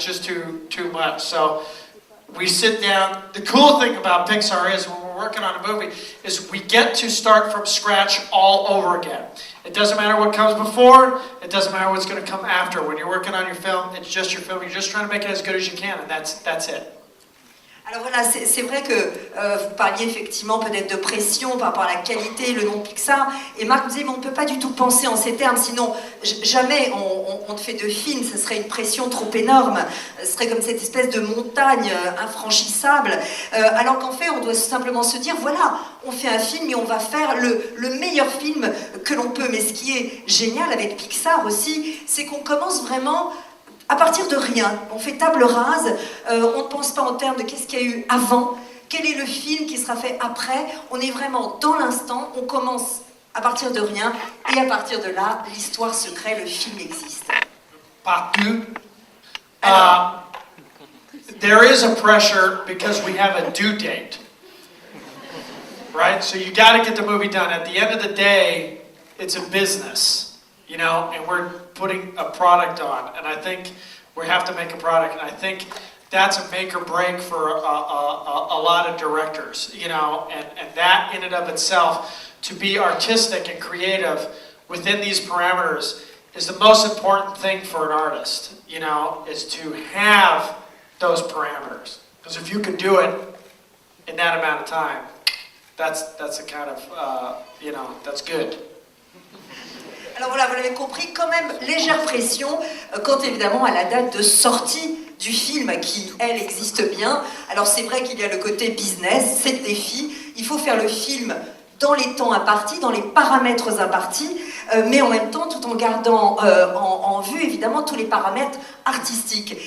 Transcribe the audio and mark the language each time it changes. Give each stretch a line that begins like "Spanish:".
English: It's just too much. So we sit down. The cool thing about Pixar is when we're working on a movie is we get to start from scratch all over again. It doesn't matter what comes before, it doesn't matter what's going to come after. When you're working on your film, it's just your film. You're just trying to make it as good as you can, and that's it.
French: Alors voilà, c'est vrai que vous parliez effectivement peut-être de pression par rapport à la qualité, le nom Pixar, et Marc nous disait mais on ne peut pas du tout penser en ces termes, sinon jamais on ne fait de film, ce serait une pression trop énorme, ce serait comme cette espèce de montagne infranchissable, alors qu'en fait on doit simplement se dire voilà, on fait un film et on va faire le meilleur film que l'on peut. Mais ce qui est génial avec Pixar aussi, c'est qu'on commence vraiment à partir de rien, on fait table rase, on ne pense pas en termes de qu'est-ce qu'il y a eu avant, quel est le film qui sera fait après, on est vraiment dans l'instant, on commence à partir de rien, et à partir de là, l'histoire se crée, le film existe. Partout.
English: There is a pressure because we have a due date. Right? So you got to get the movie done. At the end of the day, it's a business. And we're putting a product on, and I think we have to make a product, and I think that's a make or break for a lot of directors, and that in and of itself, to be artistic and creative within these parameters is the most important thing for an artist, is to have those parameters, because if you can do it in that amount of time, that's a kind of, that's good.
French: Alors voilà, vous l'avez compris, quand même légère pression quant évidemment à la date de sortie du film qui, elle, existe bien. Alors c'est vrai qu'il y a le côté business, c'est le défi. Il faut faire le film dans les temps impartis, dans les paramètres impartis, mais en même temps tout en gardant en vue évidemment tous les paramètres artistiques.